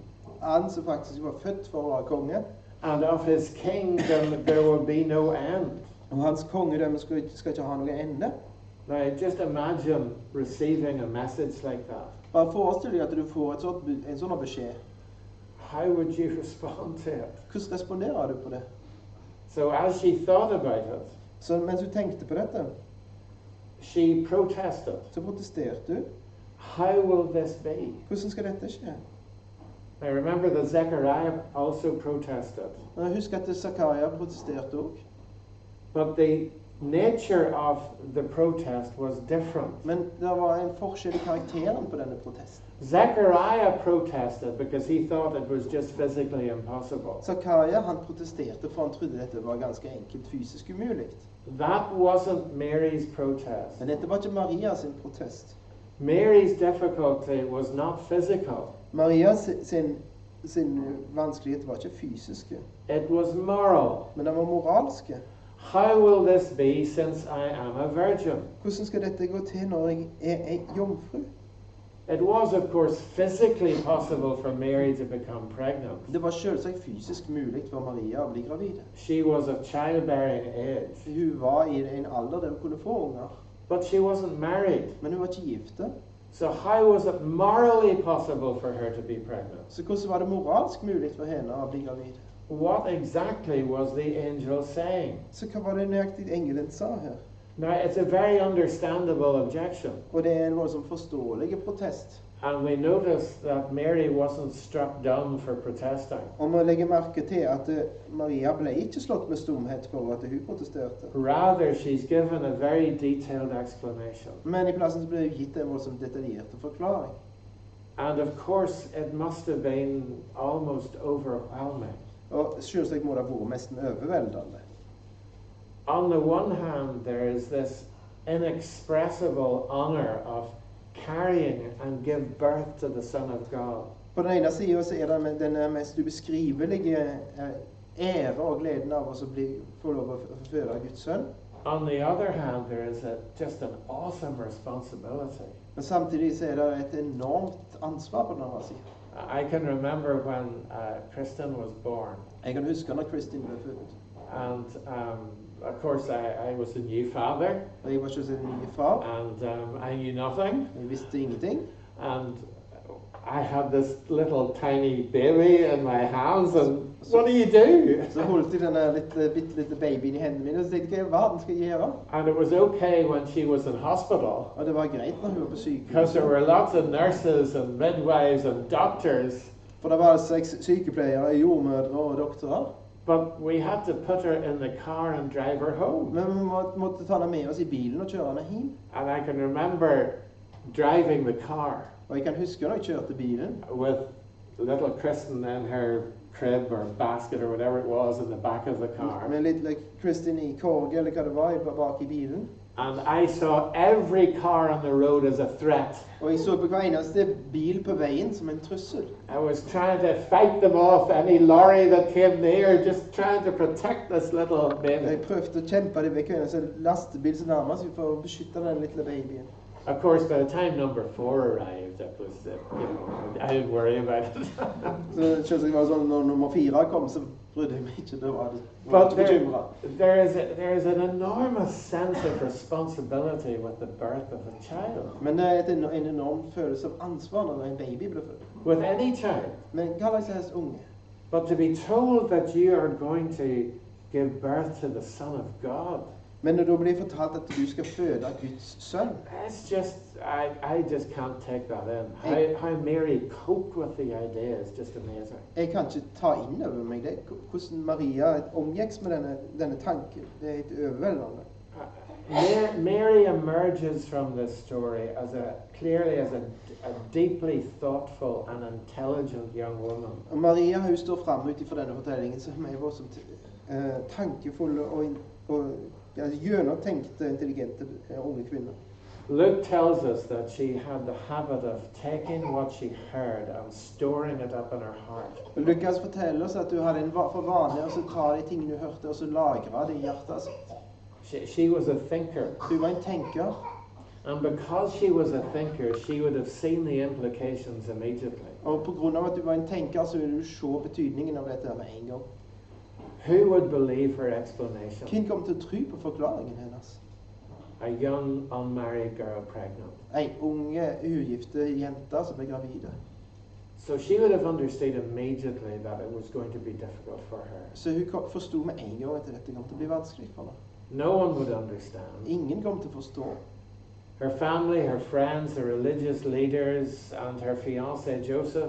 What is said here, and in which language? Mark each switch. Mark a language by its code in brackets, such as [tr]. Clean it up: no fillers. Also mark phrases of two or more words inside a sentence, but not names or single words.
[no] Han som faktisk var født for å være konge. [en] And of his kingdom there will be no end. [no] Og hans kongedømme skal ikke ha noen ende. [en] Now, just imagine receiving a message like that. [no] Bare forestill deg at du får en sånn beskjed. [en] How would you respond to it? [no] Hvordan responderer du på det? [en] So as she thought about it, [no] Så mens du tenkte på dette, [en] she protested. [no] så protesterte du. [en] How will this be? [no] Hvordan skal dette skje? [en] Now remember that Zechariah also protested. [no] Og jeg husker at Zakaria protesterte også. [en] But the nature of the protest was different. [no] Men det var en forskjell i karakteren på denne protesten. [en] Zechariah protested because he thought it was just physically impossible. [no] Zakaria han protesterte for han trodde dette var ganske enkelt fysisk umulig. [en] That wasn't Mary's protest. [no] Men dette var ikke Maria sin protest. [en] Mary's difficulty was not physical. [no] Maria sin vanskelighet var ikke fysiske, [en] It was moral. [no] men den var moralske. [en] How will this be since I am a virgin? [no] Hvordan skal dette gå til når jeg er ei jomfru? [en] It was, of course, physically possible for Mary to become pregnant. [no] Det var selvsagt fysisk mulig for Maria å bli gravid. [en] She was of childbearing age. [no] Hun var i en alder der hun kunne få unger, [en] But she wasn't married. [no] men hun var ikke gifte. [en] So how was it morally possible for her to be pregnant? [no] Så hvordan var det moralsk mulig for henne å bli gravid? [en] What exactly was the angel saying? [no] Så hva var det nøyaktig engelen sa her? [en] Now, it's a very understandable objection. [no] Og det er en voldsomt forståelig protest. [en] And we notice that Mary wasn't struck dumb for protesting. [no] Og man legger merke til at Maria ble ikke slått med stumhet for at hun protesterte. [en] Rather, she's given a very detailed explanation. [no] Men i plassen så ble hun gitt en voldsomt detaljert forklaring. [en] And of course, it must have been almost overwhelming. [no] Og selvsagt må det ha vært nesten overveldende. [en] On the one hand, there is this inexpressible honor of carrying and give birth to the Son of God. [no] På den ene siden så er det den mest ubeskrivelige ære og gleden av å få lov å føde Guds sønn. [en] On the other hand, there is just an awesome responsibility. [no] Men samtidig så er det et enormt ansvar på den andre siden. [en] I can remember when Kristen was born. [no] Jeg kan huske når Kristin ble født. [en] And of course, I was a new father. [no] Og jeg var ikke en ny far. [en] And I knew nothing. [no] Jeg visste ingenting. [en] And I had this little tiny baby in my hands, and what do you do? [no] Så holdt jeg denne bitte lille babyen i hendene mine, og så tenkte jeg, hva i verden skal jeg gjøre? [en] And it was okay when she was in hospital, [no] Og det var greit når hun var på [en] because there [no] sykehus. [en] were lots of nurses and midwives and doctors, [no] For det var 6 sykepleiere, jordmødre og doktorer. [en] but we had to put her in the car and drive her home. [no] Men vi måtte ta henne med oss i bilen og kjøre henne hjem. [en] And I can remember driving the car [no] Og jeg kan huske når jeg kjørte bilen, [en] with little Kristen in her crib or basket or whatever it was in the back of the car. [no] med litt Kristin i korget, eller hva det var, bak i bilen. [en] And I saw every car on the road as a threat. [no] Og jeg så på hver eneste bil på veien som en trussel. [en] I was trying to fight them off, any lorry that came near, just trying to protect this little baby. [no] Jeg prøvde å kjempe det vekk, en lastebil som nærmest for å beskytte den lille babyen. [en] Of course, by the time number 4 arrived, it was, I didn't worry about it. [no] Så selvsagt var det sånn, når nummer 4 kom, så brydde jeg meg ikke. Det var But ikke bekymret. [en] there is an enormous sense of responsibility with the birth of a child. [no] Men det er en enorm følelse av ansvar når en baby blir født. [en] With any child. [no] Men hva slags unge? [en] But to be told that you are going to give birth to the Son of God, [no] Men når du blir fortalt at du skal føde Guds sønn, [en] that's just, I just can't take that in. How Mary coped with the idea is just amazing. [no] jeg kan ikke ta inn over meg det. Hvordan Maria omgikk med denne tanken, det er helt overveldende. [en] Mary emerges from this story as clearly as a deeply thoughtful and intelligent young woman. [no] Og Maria hun står frem ut fra denne fortellingen som er voldsomt tankefulle og gjennomtenkte, intelligente unge kvinner. [en] Luke tells us that she had the habit of taking what she heard and storing it up in her heart. [no] Og Lukas forteller oss at hun hadde for vane å ta de tingene hun hørte, og så lagre det i hjertet sitt. [en] She was a thinker. [no] Hun var en tenker. [en] And because she was a thinker, she would have seen the implications immediately. [no] Og på grunn av at du var en tenker, så ville du se betydningen av dette med en gang. [en] Who would believe her explanation? [no] Hvem kom til å tro på forklaringen hennes? [en] A young unmarried girl pregnant. [no] En unge, ugifte jente som ble gravide. [en] So she would have understood immediately that it was going to be difficult for her. [no] Så hun forstod med en gang at dette kom til å bli vanskelig for henne. [en] No one would understand. [no] Ingen kom til å forstå. [en] Her family, her friends, her religious leaders, and her fiancé Joseph.